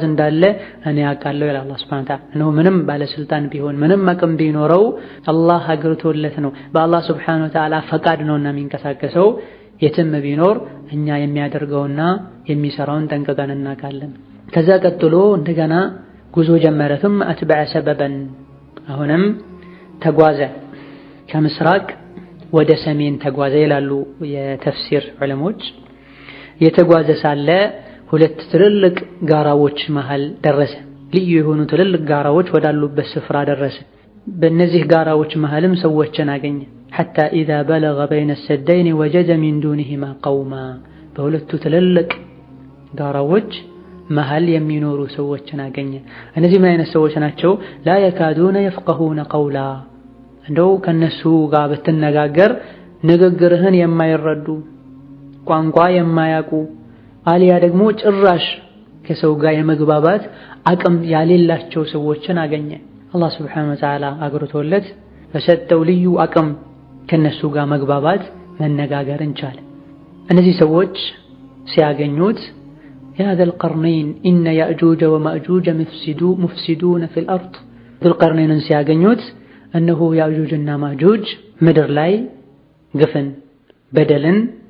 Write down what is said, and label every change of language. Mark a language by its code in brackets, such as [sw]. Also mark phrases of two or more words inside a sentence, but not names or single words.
[am] እንዳለ እኔ አውቃለሁ ይላል [ar] الله سبحانه وتعالى። [am] እነሆ ምንም ባለስልጣን ቢሆን ምንም አቅም ቢኖረው አላህ አግርቶለት ነው፣ በአላህ ሱብሓነሁ ወተዓላ ፈቃድ ነውና የሚንቀሳቀሰው። የትም ቢኖር እኛ የሚያደርገውና የሚሰራውን ጠንቅቀን እናውቃለን። ከዛ ቀጥሎ እንደገና ጉዞ ጀመረ። [ar] ثم أتبع سببا [am] አሁንም ተጓዘ። ከምስራቅ ወደ ሰሜን ተጓዘ ይላሉ የተፍሲር ዑለሞች። የተጓዘ ሳለ ሁለት ትልልቅ ጋራዎች መሃል ደረሰ። ልዩ የሆኑ ትልልቅ ጋራዎች ወዳሉበት ስፍራ ደረሰ። በእነዚህ ጋራዎች መሃልም ሰዎችን አገኘ። [ar] حتى إذا بلغ بين السدين وجد من دونهما قوما [am] በሁለቱ ትልልቅ ጋራዎች መሃል የሚኖሩ ሰዎችን አገኘ። እነዚህ ምን አይነት ሰዎች ናቸው? [ar] لا يكادون يفقهون قولا [am] እንደው ከነሱ ጋር ብትነጋገር ንግግርህን የማይረዱ ቋንቋ የማያውቁ አሊያ ደግሞ ጭራሽ ከሰው ጋር የመግባባት አቅም ያሌላቸው ሰዎችን አገኘ። [ar] الله سبحانه وتعالى [am] አግርቶለት በሰጠው ልዩ አቅም ከነሱ ጋር መግባባት መነጋገርን ቻለ። እነዚህ ሰዎች ሲያገኙት [ar] يا ذا القرنين إن يأجوج ومأجوج مفسدون في الأرض [am] ዙል ቀርነይንን ሲያገኙት እነሆ ያእጁጅና ማእጁጅ ምድር ላይ ግፍን በደልን